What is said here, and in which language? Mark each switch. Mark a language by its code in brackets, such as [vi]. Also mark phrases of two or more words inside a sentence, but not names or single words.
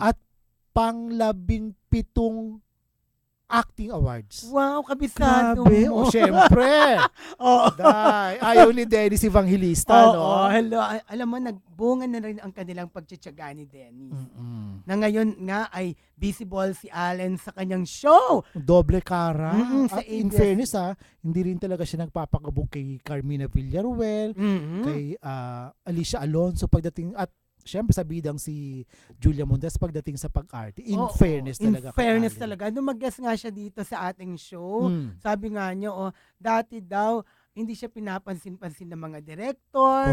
[tl] Oo, at pang 17 [en] acting awards. [tl] Wow, kabisado Grabe. mo. O, syempre. Oo. Ayaw ni Dennis Evangelista, no? Oo, hello. Alam mo, nagbunga na rin ang kanilang pagtsatsaga ni Dennis. Na ngayon nga ay visible si Allen sa kanyang show. Doble cara. Sa At in ABS. fairness, hindi rin talaga siya nagpapakabog kay Carmina Villaruel, kay Alicia Alonso pagdating, at syempre sa bidang si Julia Montes pagdating sa pag-arte. [en] In fairness [tl] talaga. [en] In fairness [tl] talaga. Nung mag-guest nga siya dito sa ating show, sabi nga niya, dati daw, hindi siya pinapansin-pansin ng mga director.